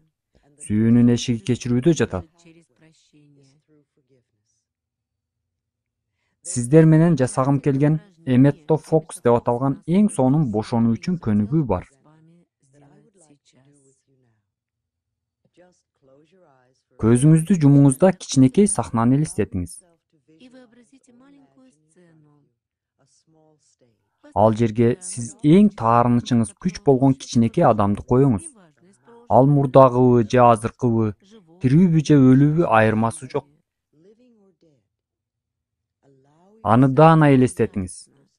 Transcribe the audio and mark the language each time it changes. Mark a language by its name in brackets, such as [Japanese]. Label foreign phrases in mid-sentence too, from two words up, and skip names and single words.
[Kyrgyz] Сүйүүнүн эшиги кечирүүдө жатат. Сиздер менен жасагым келген Эметто Фокс деп аталган эң сонун бошонуу үчүн көнүгүү бар. Көзүңүздү жумуңузда кичинекей сахнаны элестетиңиз. [Russian] И вообразите маленькую сцену. [Kyrgyz] Ал жерге сиз эң таарынычыңыз күч болгон кичинекей адамды коюңуз. Ал мурдагыбы же азыркыбы, тирүүбү же өлүүбү айырмасы жок. Аны даана элестетиңиз.